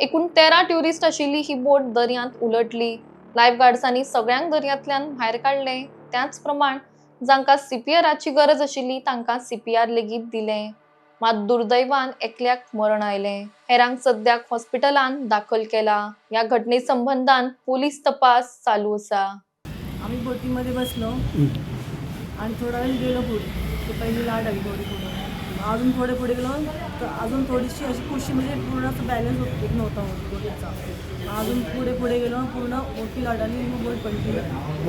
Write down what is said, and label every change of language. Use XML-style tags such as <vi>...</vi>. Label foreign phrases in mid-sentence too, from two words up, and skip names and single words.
<kok>एकूण 13 ट्युरिस्ट आशिल्ली ही बोट दर्यांत उलटली. लायफ गार्ड्सांनी सगळ्यांक दर्यांतल्यान भायर काढले. त्याच प्रमाण जांकां सीपीआराची गरज आशिल्ली तांकां सीपीआर लेगीत दिलें. मात दुर्दैवान एकल्याक मरण आयलें. हेरांक सद्याक हॉस्पिटलांत दाखल केला. या घटने संबंधान पोलीस तपास चालू आसा.</kok> <mr>आम्ही बोटीमध्ये बसलो आणि थोडा वेळ गेलो पुढे. तर पहिली लाट आली थोडी पुढे. अजून थोडे पुढे गेलो तर अजून थोडीशी अशी कुशी म्हणजे पूर्ण असं बॅलन्स होत नव्हता बोटीचा. अजून पुढे गेलो पूर्ण मोठी लाट आली मग बोट पडली.</mr>